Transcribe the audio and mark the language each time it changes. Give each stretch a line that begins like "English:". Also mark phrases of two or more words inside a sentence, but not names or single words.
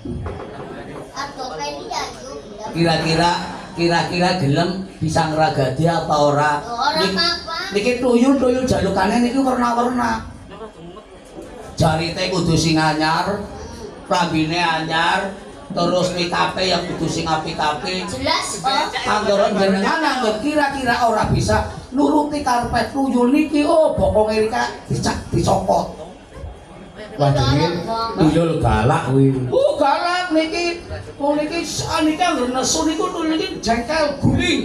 Javanese: Arto kene ya yo. Kira-kira gelem bisa ngragati apa ora? Ora apa. Niki tuyul jalukane niku warna-warna. Jarite kudu sing anyar, klambine anyar, terus make-up-e yang kudu sing apik-apik. Jelas kok. Angger jenengan angger kira-kira ora bisa nuruti karpet tuyul niki bokonge iki dicopot. Wajenge tuyul galak kuwi. Galak niki. Wong niki saniki angger nesu niku tuyul niki jengkel guling.